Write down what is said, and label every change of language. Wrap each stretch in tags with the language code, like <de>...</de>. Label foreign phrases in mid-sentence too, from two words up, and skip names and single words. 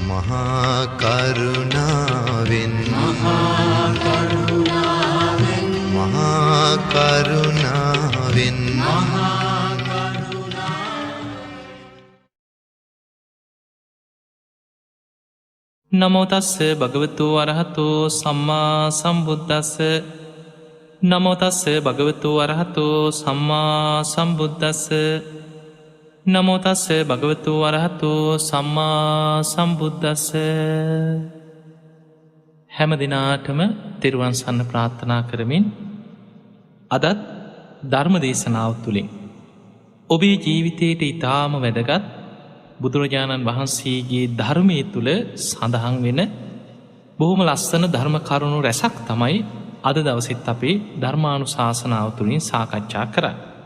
<si>මහා කරුණාවෙන් මහා කරුණාවෙන්</si> <pi>නමෝ තස්ස භගවතු අරහතෝ සම්මා සම්බුද්දස්ස නමෝ තස්ස භගවතු අරහතෝ සම්මා සම්බුද්දස්ස නමෝ තස්ස භගවතු අරහතෝ සම්මා සම්බුද්දස්ස.</pi> <si>හැම දිනාටම තෙරුවන් සරණ ප්‍රාර්ථනා කරමින් අදත් ධර්ම දේශනාව තුළින් ඔබේ ජීවිතයට ඉතාම වැදගත් බුදුරජාණන් වහන්සේගේ ධර්මය තුළ සඳහන් වෙන බොහොම ලස්සන ධර්ම කරුණු රැසක් තමයි අද දවසෙත් අපේ ධර්මානුශාසනාව තුළින් සාකච්ඡා කරන්න.</si>